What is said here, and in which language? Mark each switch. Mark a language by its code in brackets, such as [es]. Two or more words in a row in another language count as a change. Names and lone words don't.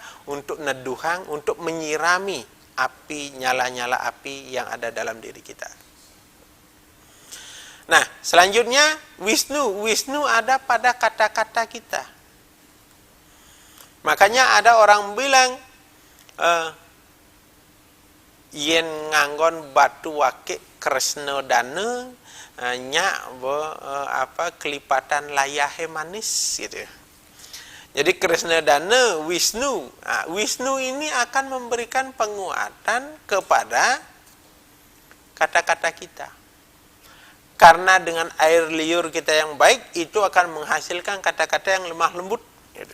[id] Untuk neduhang, untuk menyirami api, nyala-nyala api yang ada dalam diri kita. Nah, selanjutnya Wisnu. Wisnu ada pada kata-kata kita. Makanya ada orang bilang, [ban] yen nganggon batu wakik Kresna dana nyak kelipatan layahe manis gitu. [id] Jadi Kresna dana Wisnu. Nah, Wisnu ini akan memberikan penguatan kepada kata-kata kita. Karena dengan air liur kita yang baik, itu akan menghasilkan kata-kata yang lemah lembut gitu.